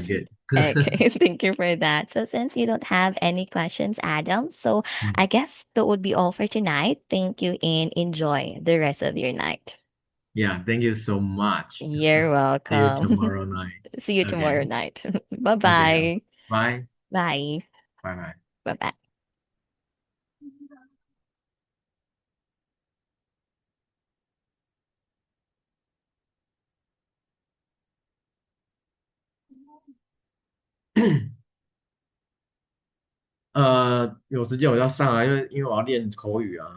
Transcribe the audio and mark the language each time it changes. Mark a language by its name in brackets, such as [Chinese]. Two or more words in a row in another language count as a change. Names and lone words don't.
[English] since good. okay, thank you for that. So, since you don't have any questions, Adam, so Mm. I guess that would be all for tonight. Thank you and enjoy the rest of your night. Yeah, thank you so much. You're See you welcome. tomorrow night. See you Okay. tomorrow night. Okay. Bye-bye. Bye. Bye. Bye bye. Bye-bye. [Chinese] 有时间我要上啊，因为我要练口语啊。